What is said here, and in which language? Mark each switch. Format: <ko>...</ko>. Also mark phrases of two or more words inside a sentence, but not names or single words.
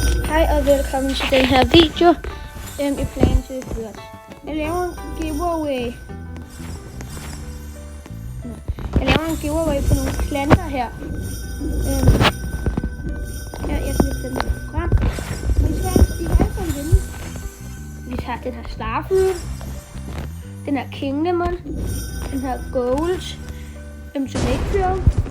<da>Hej og velkommen til den her video i Plants vs. Birds. Jeg laver en giveaway på nogle planter her. Jeg skal sætte dem frem. Vi har alle sammen vinde. Vi tager den her Starfruit, den her King Lemon, den her Gold, Tomato.</da>